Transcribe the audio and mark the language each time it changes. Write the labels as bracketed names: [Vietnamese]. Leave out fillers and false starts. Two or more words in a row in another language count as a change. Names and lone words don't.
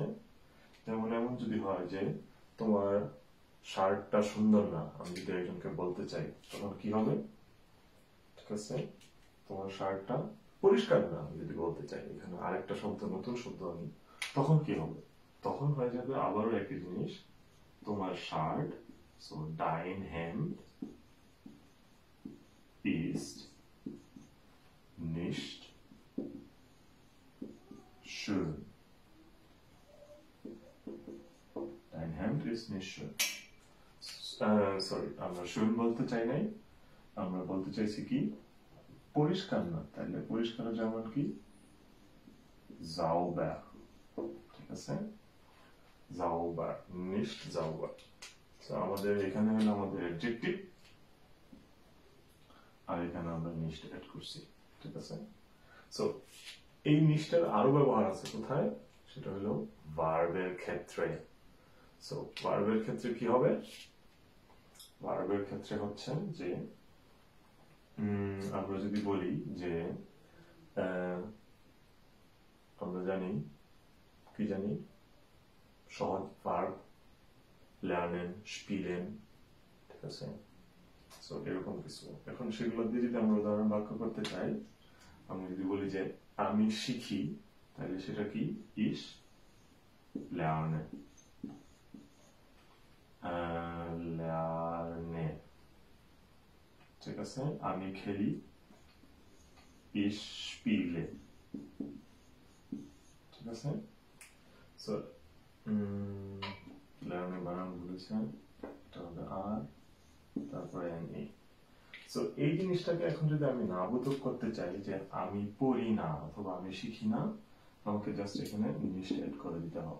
[Bangla] যেমন এমন যদি হয় যে তোমার শার্টটা সুন্দর না, আমি যদি একজনকে বলতে চাই তখন কি হবে? ঠিক আছে, তোমার শার্টটা পরিষ্কার না আমি যদি বলতে চাই, এখানে আরেকটা শব্দ, নতুন শব্দ আমি, তখন কি হবে? তখন হয়ে যাবে আবারও একই জিনিস, তোমার শার্ট, সো [German] Dein Hemd ist nicht schön. Dein Hemd ist nicht schön. [Bangla] সরি, আমরা schön বলতে চাই নাই, আমরা বলতে চাইছি কি পরিষ্কার না। তাহলে পরিষ্কার যেমন কি sauber, ঠিক আছে, [German] sauber, nicht sauber। [Bangla] তো আমাদের এখানে হলো আমাদের অ্যাডজেক্টিভ, আর এখানে আমরা নিশ্ট অ্যাড করছি, ঠিক আছে। সো এই নিশ্টের আরো ব্যবহার আছে কোথায়? সেটা হলো ভার্বের ক্ষেত্রে। সো ভার্বের ক্ষেত্রে কি হবে? ভার্বের ক্ষেত্রে হচ্ছে যে আমরা যদি বলি যে আমরা জানি কি জানি সহজ ভার্ব [German] lernen, spielen, [Bangla] ঠিক আছে। সো এরকম কিছু। এখন সেগুলো দিয়ে যদি আমরা উদাহরণ বাক্য করতে চাই, আমি যদি বলি যে আমি শিখি, তাহলে সেটা কি [German] ich lerne, lerne, [Bangla] ঠিক আছে। আমি খেলি [German] ich spiele, [Bangla] ঠিক আছে। সো lerne বানান বলেছেন, এটা হবে আর তারপরে এনই। সো এই জিনিসটাকে এখন যদি আমি না বোধক করতে চাই যে আমি পড়ি না অথবা আমি শিখি না, আমাকে জাস্ট এখানে নিশ্ট অ্যাড করে দিতে হবে।